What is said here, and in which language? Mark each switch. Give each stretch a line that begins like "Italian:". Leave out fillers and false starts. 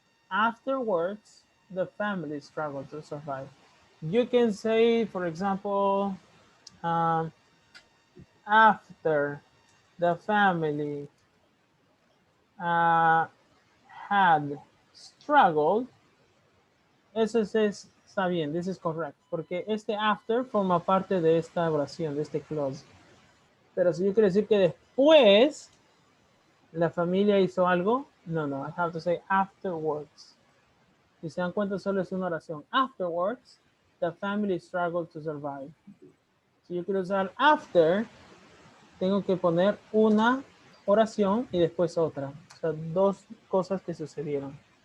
English: Afterwards, the family struggle to survive. You can say, for example, after the family had struggled.
Spanish: Eso está bien, this is correct, porque este after forma parte de esta oración, de este clause. Pero si yo quiero decir que después la familia hizo algo, no, I have to say afterwards. Si se dan cuenta, solo es una oración.
English: Afterwards, the family struggled to survive.
Spanish: Si yo quiero usar after, tengo que poner una oración y después otra. O sea, dos cosas que sucedieron.